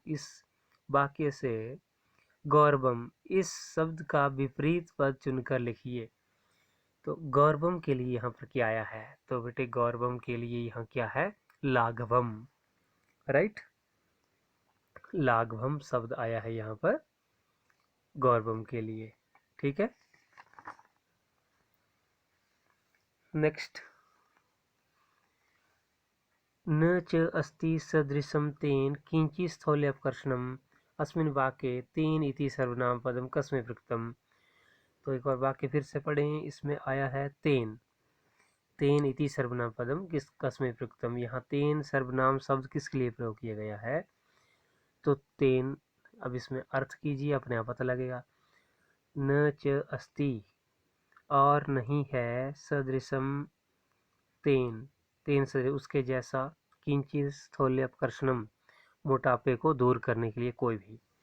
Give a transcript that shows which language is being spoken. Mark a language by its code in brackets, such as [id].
[hi] इस वाक्य से गौरवम इस शब्द का विपरीत पद चुनकर लिखिए। तो गौरवम के लिए यहाँ पर क्या आया है? तो बेटे गौरवम के लिए यहाँ क्या है? लाघवम, राइट। लाघवम शब्द आया है यहाँ पर गौरवम के लिए। [sa] ठीक है, नेक्स्ट, न च अस्ति सदृशं तेन किंचित् स्थौल्यपकर्षणम् अस्मिन् वाक्ये तेन इति सर्वनाम पदम कस्मै प्रयुक्तम्। [hi] तो एक बार वाक्य फिर से पढ़ें। इसमें आया है तेन, [sa] तेन इति सर्वनाम पदम किस कस्मै प्रयुक्तम। [hi] यहाँ तेन सर्वनाम शब्द किसके लिए प्रयोग किया गया है? तो तेन, अब इसमें अर्थ कीजिए, अपने आप पता लगेगा। [sa] न च अस्ति, [hi] और नहीं है, [sa] सदृशम तेन, [hi] तेन से उसके जैसा, [sa] किंचित स्थौल्यपकर्षणम [hi] मोटापे को दूर करने के लिए कोई भी।